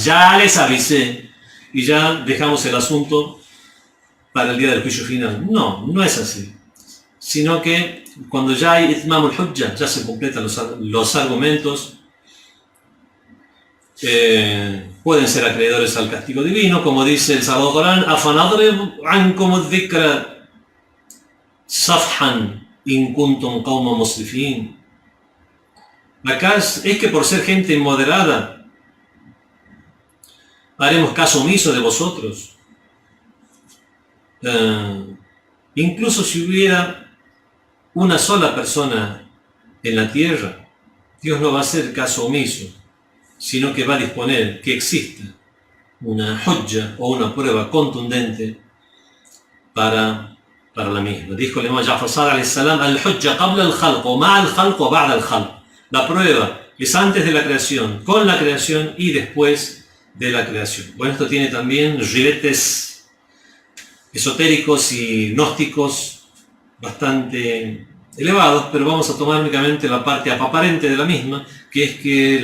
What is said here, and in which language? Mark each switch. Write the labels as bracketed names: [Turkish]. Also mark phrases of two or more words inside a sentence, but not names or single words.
[Spanish] Ya les avisé y ya dejamos el asunto para el día del juicio final. No es así. Sino que cuando ya hay [Arabic] إتمام الحجة, [Spanish] ya se completan los argumentos, pueden ser acreedores al castigo divino, como dice el Sagrado Corán: [Arabic] أفنضرب عنكم الذكر صفحا إن كنتم قوما مسرفين. [Spanish] Acá es que por ser gente inmoderada haremos caso omiso de vosotros, incluso si hubiera una sola persona en la tierra, Dios no va a hacer caso omiso, sino que va a disponer que exista una hujja o una prueba contundente para la misma. Dijo el imam [Arabic] Ja'far Sadiq عليه السلام الحجة قبل الخلق أو مع الخلق أو بعد الخلق. [Spanish] La prueba es antes de la creación, con la creación y después de la creación. Bueno, esto tiene también ribetes esotéricos y gnósticos bastante elevados, pero vamos a tomar únicamente la parte aparente de la misma, que es que